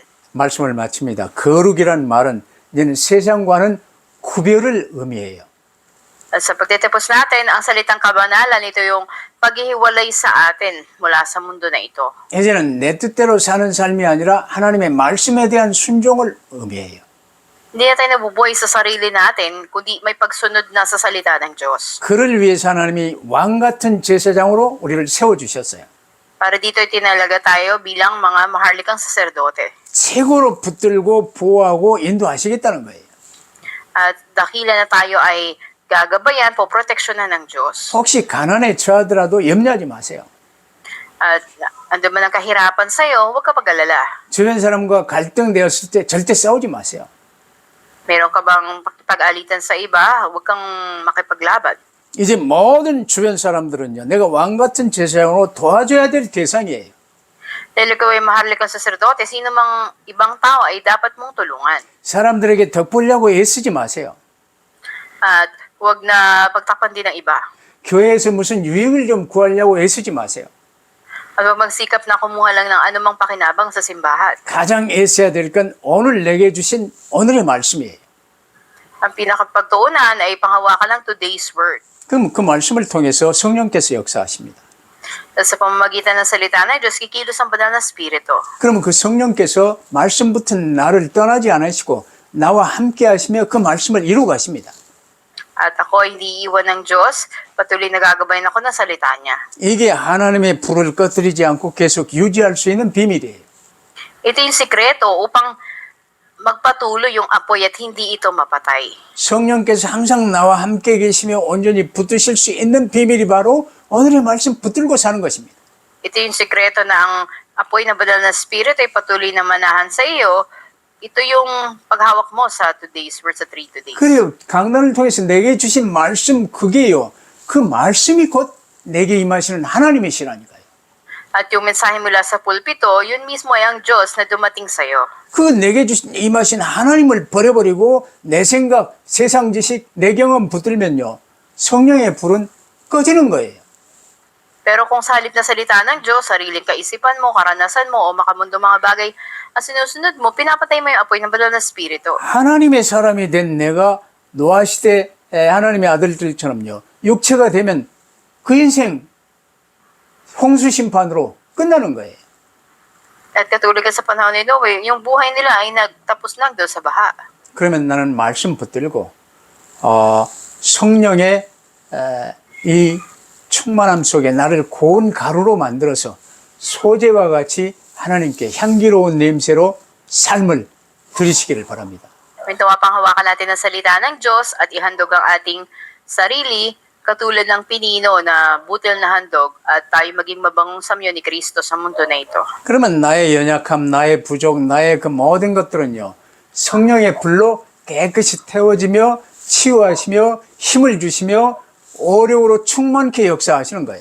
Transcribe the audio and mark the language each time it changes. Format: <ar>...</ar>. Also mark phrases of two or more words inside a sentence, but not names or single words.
<ko>말씀을 마칩니다. 거룩이란 말은 이제는 세상과는 구별을 의미해요.</ko> <tl>At sa pagtatapos natin, ang salitang kabanalan, ito yung paghihiwalay sa atin mula sa mundo na ito.</tl> <ko>이제는 내 뜻대로 사는 삶이 아니라 하나님의 말씀에 대한 순종을 의미해요.</ko> <tl>Hindi na tayo nabubuhay sa sarili natin, kundi may pagsunod na sa salita ng Diyos.</tl> <ko>그를 위해서 하나님이 왕 같은 제사장으로 우리를 세워주셨어요.</ko> <tl>Para dito ay tinalaga tayo bilang mga maharlikang saserdote.</tl> <ko>최고로 붙들고 보호하고 인도하시겠다는 거예요.</ko> <tl>At dakila na tayo ay gagabayan po proteksyonan ng Diyos.</tl> <ko>혹시 가난에 처하더라도 염려하지 마세요.</ko> <tl>At ando man ang kahirapan sa'yo, huwag ka pag-alala.</tl> <ko>주변 사람과 갈등되었을 때 절대 싸우지 마세요.</ko> <tl>Meron ka bang pag-alitan sa iba, huwag kang makipaglaban.</tl> <ko>이제 모든 주변 사람들은요, 내가 왕 같은 제사장으로 도와줘야 될 대상이에요.</ko> <tl>Dahil ikaw ay maharlikang saserdote, sino mang ibang tao ay dapat mong tulungan.</tl> <ko>사람들에게 덕보려고 애쓰지 마세요.</ko> <tl>At huwag na pagtakpan din ng iba.</tl> <ko>교회에서 무슨 유익을 좀 구하려고 애쓰지 마세요.</ko> <tl>At huwag magsikap na kumuha lang ng anumang pakinabang sa simbahan.</tl> <ko>가장 애써야 될 건 오늘 내게 주신 오늘의 말씀이에요.</ko> <tl>Ang pinakapagtuunan ay panghawakan ng</tl> <en>today's word.</en> <ko>그럼 그 말씀을 통해서 성령께서 역사하십니다.</ko> <tl>At sa pamamagitan ng salita ng Diyos, kikilos ang banal na spirito.</tl> <ko>그러면 그 성령께서 말씀부터 나를 떠나지 않으시고 나와 함께 하시며 그 말씀을 이루어 가십니다.</ko> <tl>At ako ay hindi iwan ng Diyos, patuloy nagagabayan ako ng salita niya.</tl> <ko>이게 하나님의 불을 꺼뜨리지 않고 계속 유지할 수 있는 비밀이에요.</ko> <tl>Ito yung sikreto upang magpatuloy yung apoy at hindi ito mapatay.</tl> <ko>성령께서 항상 나와 함께 계시며 온전히 붙드실 수 있는 비밀이 바로 오늘의 말씀 붙들고 사는 것입니다.</ko> <tl>Ito yung sikreto na ang apoy na banal na spirito ay patuloy na manahan sa iyo. Ito yung paghawak mo sa</tl> <en>today's word,</en> <tl>sa 3 today.</tl> <ko>그래요. 강단을 통해서 내게 주신 말씀 그게요. 그 말씀이 곧 내게 임하시는 하나님이시라니까요.</ko> <tl>At yung mensahe mula sa pulpito, yun mismo ay ang Diyos na dumating sa iyo.</tl> <ko>그 내게 주신 임하신 하나님을 버려버리고 내 생각, 세상 지식, 내 경험 붙들면요. 성령의 불은 꺼지는 거예요.</ko> <tl>Pero kung sa halip na salita ng Diyos, sariling kaisipan mo, karanasan mo, o makamundo mga bagay, ang sinusunod mo, pinapatay mo yung apoy ng banal na spirito.</tl> <ko>하나님의 사람이 된 내가 노아 시대 하나님의 아들들처럼요. 육체가 되면 그 인생 홍수 심판으로 끝나는 거예요.</ko> <tl>At katulad ka sa panahon ni Noe, yung buhay nila ay nagtapos lang doon sa baha.</tl> <ko>그러면 나는 말씀 붙들고 성령의 이 충만함 속에 나를 고운 가루로 만들어서 소재와 같이 하나님께 향기로운 냄새로 삶을 들이시기를 바랍니다.</ko> <tl>Mintawa pang hawakan natin ang salita ng Diyos at ihandog ang ating sarili katulad ng pinino na butil na handog at tayo maging mabangong samyo ni Kristo sa mundo na ito.</tl> <ko>그러면 나의 연약함, 나의 부족, 나의 그 모든 것들은요. 성령의 불로 깨끗이 태워지며 치유하시며 힘을 주시며 오력으로 충만케 역사하시는 거예요.</ko>